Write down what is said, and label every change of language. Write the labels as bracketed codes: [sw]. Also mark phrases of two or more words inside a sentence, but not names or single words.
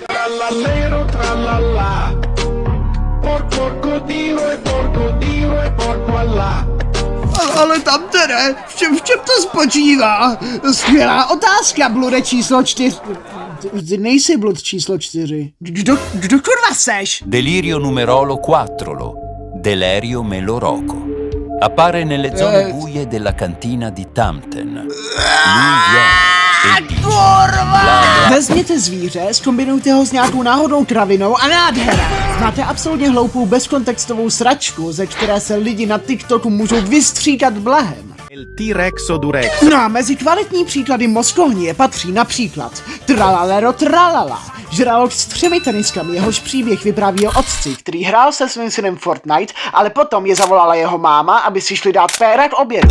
[cs] Ale tam teda, v čem to spočívá? Skvělá otázka, blude číslo 4. Ty nejsi blud číslo 4. Kdo kurva seš? [it] Delirio numerolo 4, Delerio Meloroco. Appare nelle zone buie della cantina di Tamten. Lui viene. Kurva! [cs] Vezměte zvíře, zkombinujte ho s nějakou náhodnou kravinou a nádhera. Máte absolutně hloupou bezkontextovou sračku, ze které se lidi na TikToku můžou vystříkat blahem. T-Rexo Durex. No a mezi kvalitní příklady mozkohnie patří například Tralalero Tralala, žralok s 3 teniskami, jehož příběh vypráví o otci, který hrál se svým synem Fortnite, ale potom je zavolala jeho máma, aby si šli dát péra k obědu.